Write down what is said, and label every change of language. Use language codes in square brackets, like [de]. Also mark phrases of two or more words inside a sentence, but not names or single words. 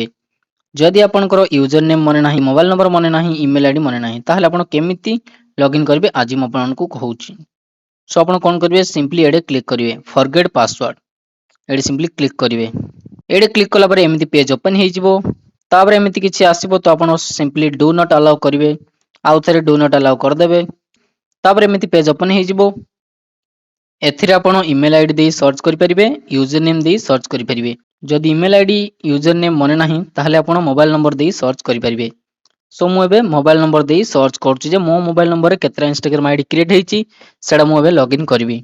[or] ଯଦି ଆପଣଙ୍କର [en] user name [or] ମନେ ନାହିଁ, [en] mobile number [or] ମନେ ନାହିଁ, [en] email ID [or] ମନେ ନାହିଁ ତାହାଲେ ଆପଣ କେମିତି ଲଗଇନ କରିବେ ଆଜି ମୁଁ ଆପଣଙ୍କୁ କହୁଛି। ସୋ ଆପଣ କଣ କରିବେ ସିମ୍ପଲି ଏଠି କ୍ଲିକ କରିବେ [en] forget password. [or] ଏଠି ସିମ୍ପଲି କ୍ଲିକ କରିବେ। ଏଠି କ୍ଲିକ କଲା ପରେ ଏମିତି [en] page open [or] ହେ ଯିବ। ତାପରେ ଏମିତି କିଛି ଆସିବ ତ ଆପଣ ସିମ୍ପଲି [en] do not allow [or] କରିବେ। ଆଉ ଥରେ [en] do not allow [or] କରି ଦେବେ। ତାପରେ ଏମିତି [en] page open [or] ହେ ଯିବ। ଏଥିରେ ଆପଣ [en] email ID [or] ଦେଇ ସର୍ଚ୍ଚ କରି ପାରିବେ, [en] user name [or] ଦେଇ ସର୍ଚ୍ଚ କରି ପାରିବେ। ଯଦି [en] email ID user name [or] ମନେ ନାହିଁ ତାହାଲେ ଆପଣ [en] mobile number [or] ଦେଇ ସର୍ଚ୍ଚ କରି ପାରିବେ। ସୋ ମୁଁ ଏବେ [en] mobile number [or] ଦେଇ ସର୍ଚ୍ଚ କରୁଛି ଯେ ମୋ [en] mobile number [or] ରେ କେତୋଟା [en] Instagram ID create [or] ହୋଇଛି ସେଠା ମୁଁ ଏବେ ଲଗଇନ କରିବି।